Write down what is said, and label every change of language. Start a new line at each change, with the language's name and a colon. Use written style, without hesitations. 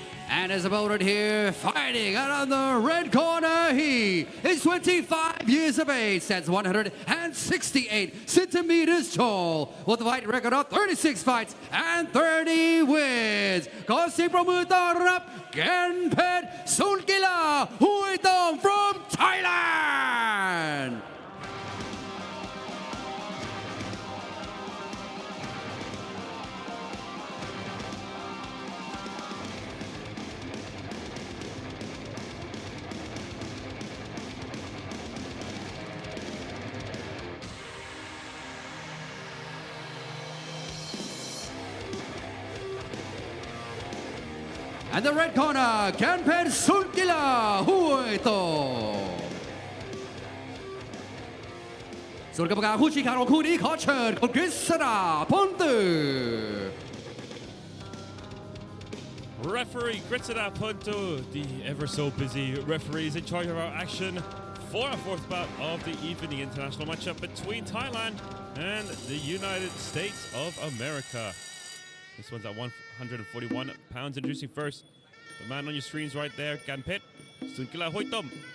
English: And his opponent here fighting out on the red corner. He is 25 years of age, stands 168 centimeters tall, with a fight record of 36 fights and 30 wins.
Thai: ขอเสียงปรบมือต้อนรับแกนเพชรศูนย์กีฬาห้วยตอง
English: from Thailand. And the red corner, Kanpen Sunkila Huito.
Thai: ส่วนกรรมการผู้ชี้ขาดของคู่นี้ขอเชิญคุณกฤษดาพลตือ
English: Referee Gritsada Punto, the ever so busy referees in charge of our action for our 4th bout of the evening international matchup between Thailand and the United States of America. This one's at 141 pounds. Introducing first, the man on your screens right there, Ganpet Sunkila Hoitom.